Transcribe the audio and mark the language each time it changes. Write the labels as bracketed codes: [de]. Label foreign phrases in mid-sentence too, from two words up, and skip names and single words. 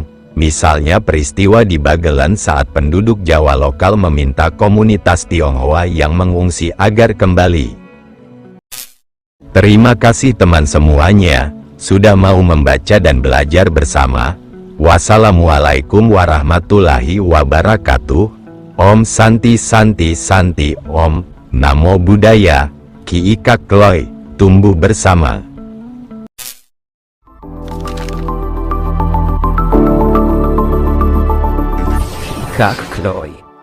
[id] Misalnya peristiwa di Bagelen saat penduduk Jawa lokal meminta komunitas Tionghoa yang mengungsi agar kembali. Terima kasih teman semuanya, sudah mau membaca dan belajar bersama. [ar] والسلام عليكم ورحمة الله وبركاته. [sa] Om Santi Santi Santi Om, [pi] Namo Buddhaya, Ki Ika Kloy, [id] tumbuh bersama. Ika Kloy.